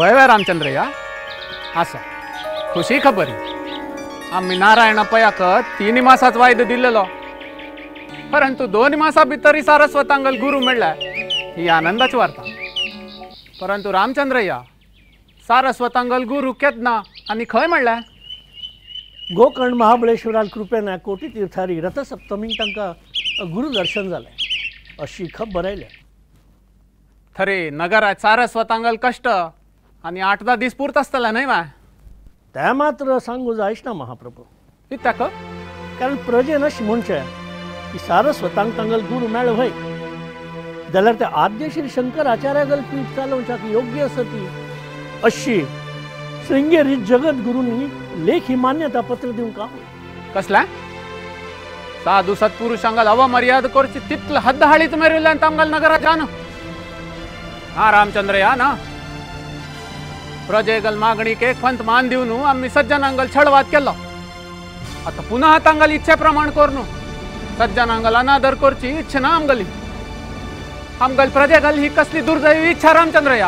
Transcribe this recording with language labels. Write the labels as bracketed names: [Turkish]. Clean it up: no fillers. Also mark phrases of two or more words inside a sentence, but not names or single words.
[Konkani] वय रामचंद्रया आसा खुशी खबर आम्ही नारायणपयाक 3 मासाच वायदो दिल्लो परंतु 2 मासा भितर सारस्वतांगल गुरु मेळ्ळा ही आनंदाची वार्ता. परंतु रामचंद्रया सारस्वतांगल गुरु केदना आनी खंय मेळ्ळा. गोकर्ण महाबळेश्वराल कृपेन कोटी तीर्थारी रथसप्तमीक तांकां गुरुदर्शन जालें अशी खबर आयल्या. खरे नगरात सारस्वतांगल कश्ट आनी 8-10 दीस पुरत आसतलें न्हय वा. तें मात्र सांगू जायच ना महाप्रभू. कित्याक कारण प्रजेन अशें म्हणचें की सारस्वतांक तांगल गुरू मेळ्ळो हय जाल्यार ते आद्य श्री शंकराचार्यागल पीठ चालोवच्याक योग्य सती अशी श्रृंगेरी जगद्गुरूंनी लेखी मान्यता पत्र दिवंक कसला साधू सत्पुरुषांगल अवमर्याद करची तितलं हद्द हाळीत मेरिल्ल्यान तांगल नगरात जान. हा रामचंद्रया ना प्रजेगल मागणीक एक पंत मान दिवन आम्ही सज्जनांगल छळवाद केलो. आता पुन्हा तांगल इच्छे प्रमाण करून सज्जनांगल अनादर करची इच्छा ना आमगली. आमगल प्रजेगल ही कसली दुर्दैवी इच्छा रामचंद्रया.